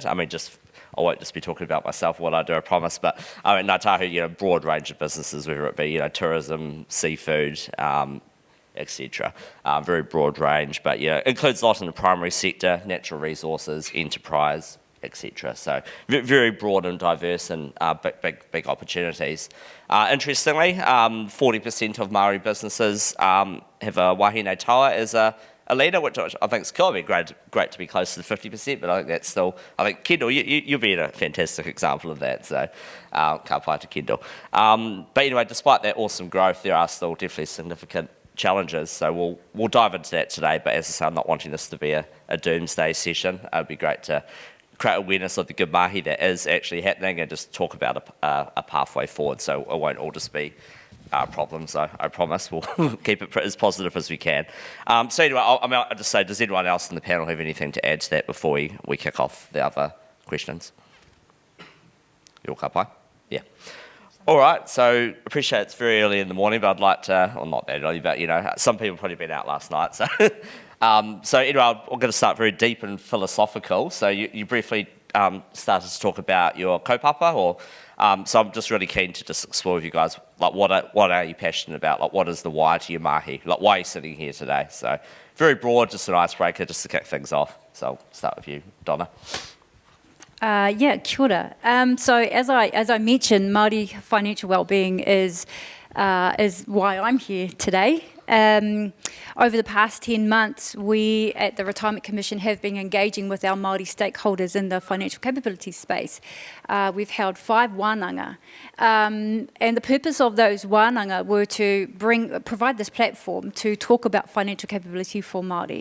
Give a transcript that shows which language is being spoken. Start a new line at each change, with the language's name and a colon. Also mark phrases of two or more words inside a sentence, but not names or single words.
English: I mean, I won't just be talking about myself, what I do, I promise, but I mean, Ngāi Tahu, broad range of businesses, whether it be, tourism, seafood, etc. Very broad range, but includes a lot in the primary sector, natural resources, enterprise, etc. So very broad and diverse and big opportunities. Interestingly, 40% of Māori businesses have a
Māori: wahine toa
English: as a leader, which I think is cool. It'd be great to be close to the 50%, but I think that's still, Kendall, you'll be a fantastic example of that, so
Māori: ka pai
English: to Kendall. But anyway, despite that awesome growth, there are still definitely significant challenges, so we'll dive into that today. But as I say, I'm not wanting this to be a doomsday session. It'd be great to create awareness of the good mahi that is actually happening and just talk about a pathway forward. So it won't all just be problems. I promise we'll keep it as positive as we can. So anyway, I'll just say, does anyone else in the panel have anything to add to that before we kick off the other questions? You'll
Māori: ka pai?
English: Yeah. All right, so appreciate it's very early in the morning, but I'd like to, well, not that early, but some people have probably been out last night. So, so anyway, I'm going to start very deep and philosophical. So you briefly started to talk about your kaupapa, so I'm just really keen to just explore with you guys, like what are you passionate about? Like what is the why to your mahi? Like why are you sitting here today? So very broad, just an icebreaker, just to kick things off. So I'll start with you, Donna.
Māori: Kia ora.
English: So as I mentioned, Māori financial wellbeing is why I'm here today. Over the past 10 months, we at the Retirement Commission have been engaging with our Māori stakeholders in the financial capability space. We've held 5 wānanga, and the purpose of those wānanga were to provide this platform to talk about financial capability for Māori.